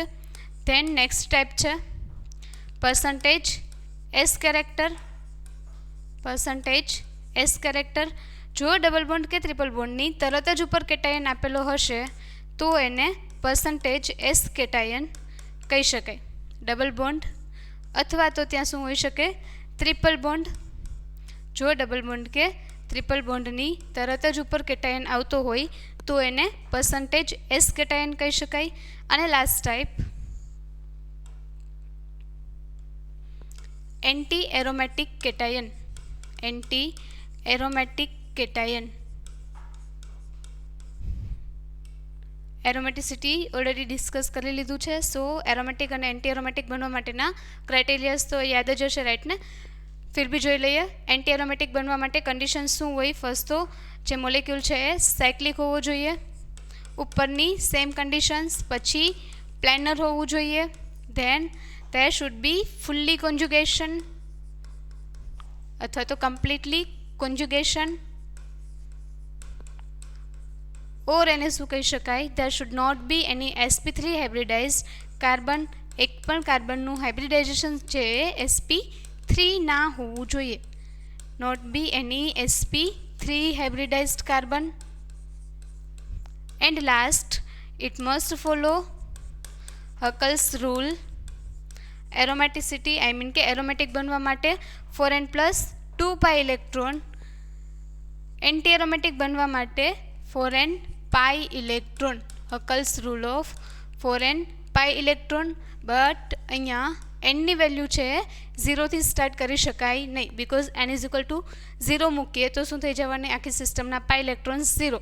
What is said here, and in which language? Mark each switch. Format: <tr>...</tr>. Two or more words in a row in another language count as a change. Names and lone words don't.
<en>then next type है percentage S character. percentage S character</en> <gu>જો ડબલ બોન્ડ કે ટ્રિપલ બોન્ડની તરત જ ઉપર કેટાયન આપેલો હશે તો એને પરસેંટેજ S કેટાયન કહી શકાય। ડબલ બોન્ડ અથવા તો ત્યાં શું હોઈ શકે? ટ્રિપલ બોન્ડ. જો ડબલ બોન્ડ કે ટ્રિપલ બોન્ડની તરત જ ઉપર કેટાયન આવતો હોય તો એને પરસેંટેજ S કેટાયન કહી શકાય।</gu> <en>अने last type anti aromatic cation. anti aromatic cation aromaticity already discuss</en> <gu>કરી લીધું છે। सो एरोमेटिक और</gu> <en>anti aromatic</en> <gu>બનવા માટેના ક્રાઇટેરિયાઝ તો યાદ જ હશે, રાઇટ ને?</gu> <hi>फिर भी</hi> <gu>જોઈ લઈએ</gu> <en>anti aromatic</en> <gu>બનવા માટે કંડીશન શું હોય? ફર્સ્ટ તો જે મોલેક્યૂલ છે એ સાઇક્લિક હોવો જોઈએ, ઉપરની</gu> <en>same conditions,</en> <gu>પછી પ્લેનર હોવું જોઈએ,</gu> <en>देन there should be fully conjugation</en> <gu>અથવા તો</gu> <en>completely conjugation,</en> <gu>ઓર એને શું કહી શકાય,</gu> <en>there should not be any sp3 hybridized</en> <gu>કાર્બન, એક પણ કાર્બનનું હાઇબ્રિડાઇઝેશન છે sp3 ના હોવું જોઈએ.</gu> <en>not be any sp3 hybridized carbon. and last, it must follow Huckel's rule.</en> <gu>એરોમેટિસિટી</gu> <en>I mean</en> <gu>કે એરોમેટિક બનવા માટે</gu> <en>4n plus 2 pi electron, anti aromatic</en> <gu>બનવા માટે</gu> <en>4n pi electron. Huckel's rule of 4n pi electron.</en> <gu>બટ અહીંયા એનની વેલ્યુ છે 0થી સ્ટાર્ટ કરી શકાય નહીં,</gu> <en>because n is equal to 0</en> <gu>મૂકીએ તો શું થઈ જવાની, આખી સિસ્ટમના પાઈ ઇલેક્ટ્રોન્સ 0.</gu>